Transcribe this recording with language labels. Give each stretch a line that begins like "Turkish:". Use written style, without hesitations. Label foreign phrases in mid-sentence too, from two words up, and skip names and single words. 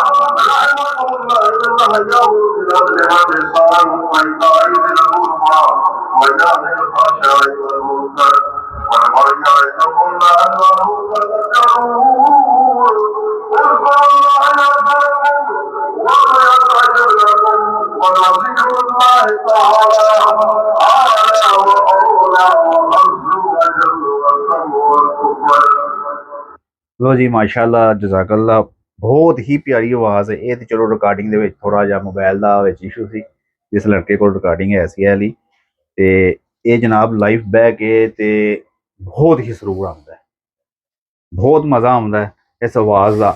Arabic: رحمكم الله إنه يأمر بالعدل والإحسان وإيتاء ذي القربى وينهى عن الفحشاء والمنكر والبغي يعظكم لعلكم تذكرون اذكروا الله يذكركم ويستغفر لكم ولذكر الله تعالى أعلى وأولى وعز وجل وأكرم وأكبر।
Punjabi: ਲੋ ਜੀ
Arabic: ما شاء الله جزاك الله
Punjabi: ਬਹੁਤ ਹੀ ਪਿਆਰੀ ਆਵਾਜ਼ ਹੈ। ਇਹ ਤੇ ਚਲੋ ਰਿਕਾਰਡਿੰਗ ਦੇ ਵਿੱਚ ਥੋੜਾ ਜਿਹਾ ਮੋਬਾਈਲ ਦਾ ਵਿੱਚ ਇਸ਼ੂ ਸੀ, ਜਿਸ ਲੜਕੇ ਕੋਲ ਰਿਕਾਰਡਿੰਗ ਹੈ ਸੀ ਵਾਲੀ, ਤੇ ਇਹ ਜਨਾਬ ਲਾਈਵ ਬਹਿ ਕੇ ਤੇ ਬਹੁਤ ਹੀ ਸਰੂਰ ਆਉਂਦਾ ਹੈ, ਬਹੁਤ ਮਜ਼ਾ ਆਉਂਦਾ ਹੈ ਇਸ ਆਵਾਜ਼ ਦਾ।